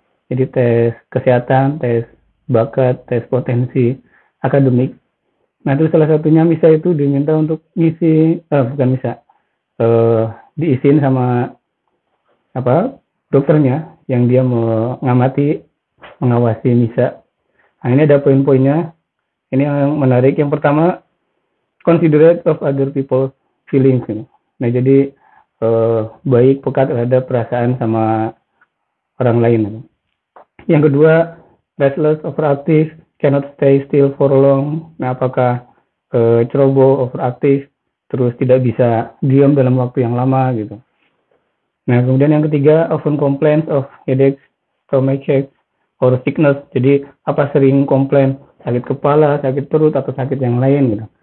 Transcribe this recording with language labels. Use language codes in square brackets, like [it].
[id] Jadi tes kesehatan, tes bakat, tes potensi akademik. Nah, terus salah satunya Misa itu diminta untuk bukan Misa, diisiin sama apa dokternya yang dia mengamati, mengawasi Misa. Nah, ini ada poin-poinnya. Ini yang menarik. Yang pertama, [en] considerate of other people's feelings. [id] Nah, jadi baik peka terhadap perasaan sama orang lain. Yang kedua, [en] restless, overactive, cannot stay still for long. [id] Nah, apakah ceroboh, overactive, terus tidak bisa diam dalam waktu yang lama gitu. Nah, kemudian yang ketiga, [en] often complains of headaches, stomachaches, or sickness. [id] Jadi apa sering komplain sakit kepala, sakit perut, atau sakit yang lain gitu.